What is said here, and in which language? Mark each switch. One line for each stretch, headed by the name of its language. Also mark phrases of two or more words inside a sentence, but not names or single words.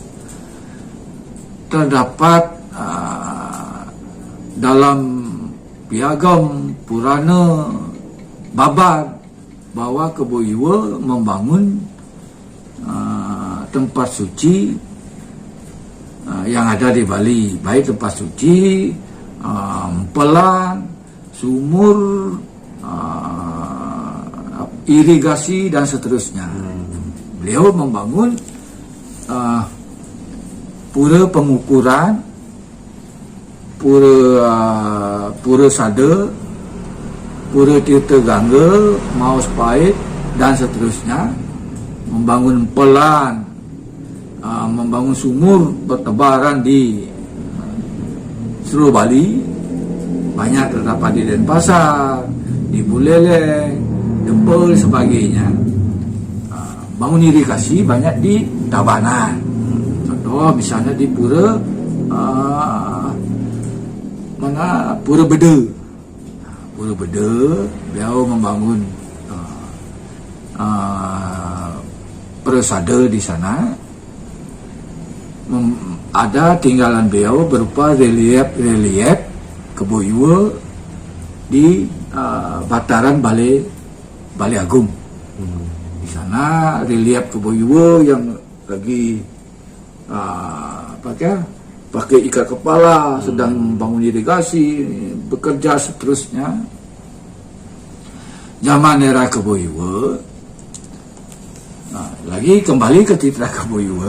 Indonesian: Terdapat dalam piagam Purana Babar bahwa Kebo Iwa membangun tempat suci yang ada di Bali, baik tempat suci, empelan, sumur, irigasi dan seterusnya. Beliau membangun pura pengukuran, pura sada, pura tirta gangga, maus pahit dan seterusnya. Membangun empelan, membangun sumur bertebaran di seluruh Bali. Banyak terdapat di Denpasar, di Buleleng, Dempel sebagainya. Bangun irigasi banyak di Tabanan. Contoh misalnya di Pura Pura Beda. Pura Beda, beliau membangun persada di sana. Ada tinggalan beliau berupa relief Kebo Iwa di bataran Bali Agung. Di sana relief Kebo Iwa yang lagi pakai ikat kepala, sedang membangun irigasi, bekerja seterusnya. Zaman era Kebo Iwa, lagi kembali ke citra Kebo Iwa.